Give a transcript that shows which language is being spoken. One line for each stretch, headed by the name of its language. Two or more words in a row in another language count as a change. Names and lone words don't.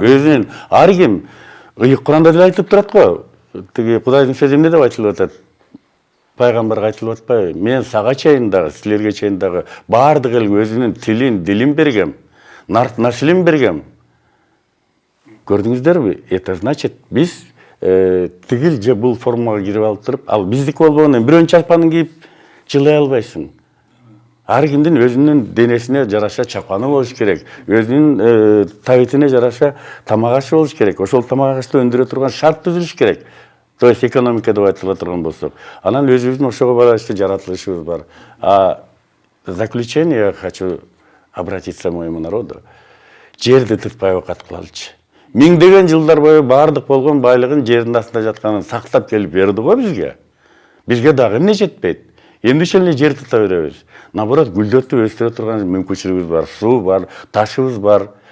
Kyrgyz: Өзүнүн ар ким ыйык Куранда деле айтып турат го. Тиги Кудайдын сөзү эмне деп айтылып атат? Пайгамбарга айтылып атпайбы? Мен сага чейин дагы, силерге чейин дагы баардык эл өзүнүн тилин, дилин бергем, нарк наслин бергем. Көрдүңүздөрбү?
Russian: Это значит
Kyrgyz: биз тигил же бул формага кирип алып туруп, ал биздики болбогондон бирөөнүн чапанын кийип жылай албайсың. Ар кимдин өзүнүн денесине жараша чапаны болуш керек, өзүнүн табитине жараша тамак ашы болуш керек. Ошол тамак ашты өндүрө турган шарт түзүлүш керек.
Russian: То есть
Kyrgyz: экономика деп айтыла турган болсок, анан өзүбүздүн ошого байланыштуу жаратылышыбыз бар.
Russian: А в заключение я хочу обратиться к моему народу.
Kyrgyz: Жерди тытпай окат кылалычы. Миңдеген жылдар бою баардык болгон байлыгын жердин астында жатканын сактап келип берди го бизге. Бизге дагы эмне жетпейт? Эмнеше эле жер тута беребиз? Наоборот, гүлдөтүп өстүрө турган мүмкүнчүлүгүбүз бар, суу бар, ташыбыз бар.